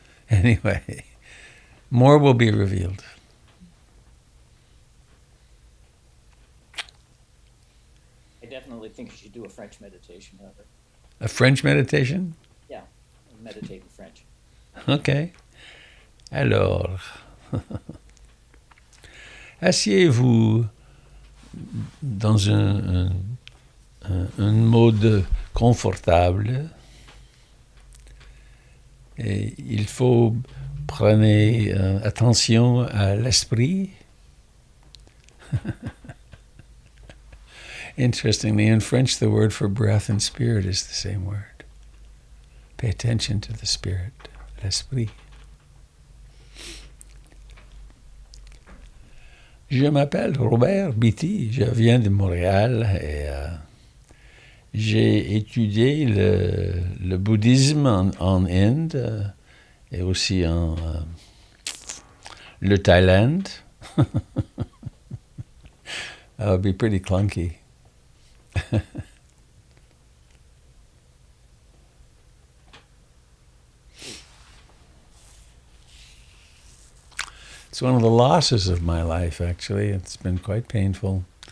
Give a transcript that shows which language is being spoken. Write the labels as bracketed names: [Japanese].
[English] Anyway, more will be revealed. I definitely think you should do a French meditation, however. A French meditation? Yeah, meditate in French. Okay. [French] Alors, asseyez-vous dans un mode confortable. Et il faut prendre attention à l'esprit. [English] Interestingly, in French, the word for breath and spirit is the same word. Pay attention to the spirit, l'esprit. [French] Je m'appelle Robert Beatty, je viens de Montréal et j'ai étudié le bouddhisme en Inde et aussi en le Thaïlande. [English] That would be pretty clunky. It's one of the losses of my life, actually. It's been quite painful.